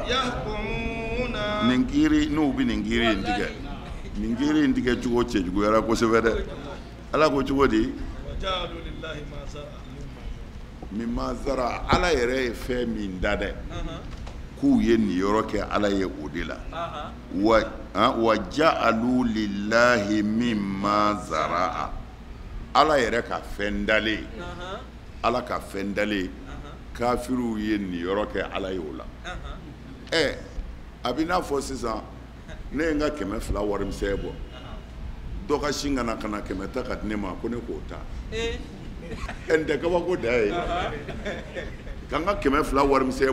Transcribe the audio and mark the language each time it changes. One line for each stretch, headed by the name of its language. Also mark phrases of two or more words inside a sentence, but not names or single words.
Arabic: yahkumuna
Bambara: nin kiiri n'u bi nin kiiri in tigɛ nin kiiri in tigɛ cogo cɛjuguyara kosɛbɛ dɛ ala ko cogo di
Arabic: وجعلوا لله ما ذرأ مما ذرأ
Bambara: ala yɛrɛ ye fɛn min da dɛ k'u ye nin yɔrɔ kɛ ala ye o de la
Arabic: وجعلوا لله مما ذرأ
Bambara: ala yɛrɛ ka fɛn dalen ala ka fɛn dalen kafiriw ye nin yɔrɔ kɛ ala ye o la a bɛ n'a fɔ sisan ne ye n ka 200 warimisɛn bɔ dɔ ka sin ka na 100 ta ka di ne ma ko ne k'o ta n tɛ kabako da ye ka n ka 200 warimisɛn